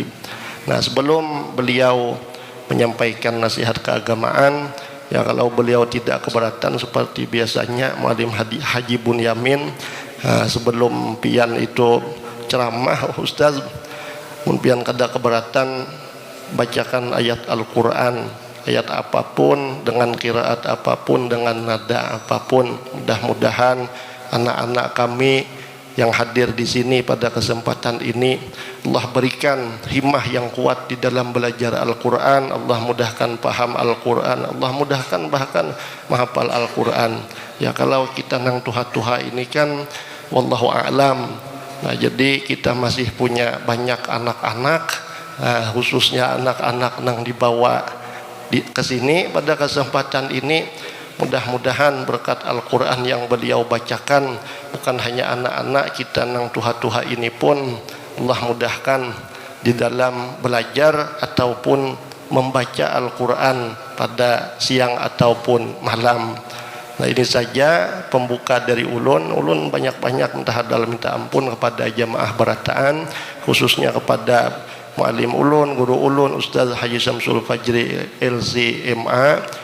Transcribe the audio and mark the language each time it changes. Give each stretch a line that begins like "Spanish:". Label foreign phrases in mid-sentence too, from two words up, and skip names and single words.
Indonesian: Nah, sebelum beliau menyampaikan nasihat keagamaan, ya kalau beliau tidak keberatan seperti biasanya Muallim Haji Bunyamin,
Banjar: sebelum pian itu ceramah Ustaz, mun pian kada keberatan
Indonesian: bacakan ayat Al-Quran ayat apapun, dengan qiraat apapun, dengan nada apapun. Mudah-mudahan anak-anak kami yang hadir di sini pada kesempatan ini, Allah berikan himmah yang kuat di dalam belajar Al-Quran. Allah mudahkan paham Al-Quran, Allah mudahkan bahkan menghafal Al-Quran. Ya,
Banjar: kalau kita nang tuha-tuha ini kan
Arabic: wallahu a'lam.
Indonesian: Nah, jadi kita masih punya banyak anak-anak, khususnya anak-anak nang dibawa ke sini pada kesempatan ini. Mudah-mudahan berkat Al-Quran yang beliau bacakan, bukan hanya anak-anak kita
Banjar: nang tuha-tuha
Indonesian: ini pun Allah mudahkan di dalam belajar ataupun membaca Al-Quran pada siang ataupun malam. Nah, ini saja pembuka dari ulun. Ulun banyak-banyak minta ampun kepada jamaah berataan, khususnya kepada
Banjar: muallim ulun, guru ulun,
Indonesian: Ustaz Haji Syamsul Fajri LC.MA.